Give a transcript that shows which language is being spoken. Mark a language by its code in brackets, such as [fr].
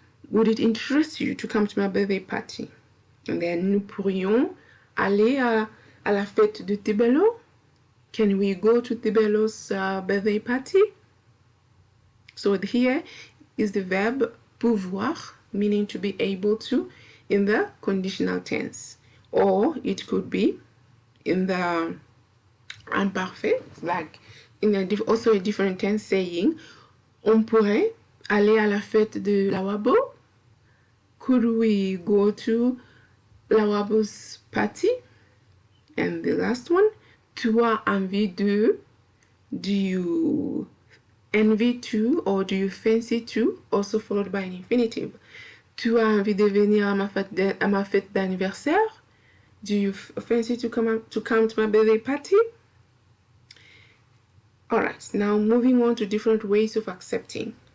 [en] Would it interest you to come to my birthday party? And then [fr] nous pourrions aller à la fête de Tibello. [en] Can we go to Tibello's birthday party? So here is the verb pouvoir, meaning to be able to, in the conditional tense. Or it could be in the imparfait, like in also a different tense, saying [fr] on pourrait aller à la fête de Lawabo. [en] Could we go to Lawabo's party? And the last one, [fr] tu as envie de, [en] do you envy to or do you fancy to, also followed by an infinitive. [fr] Tu as envie de venir à ma fête d'anniversaire? [en] Do you fancy to come to my birthday party? Alright, now moving on to different ways of accepting.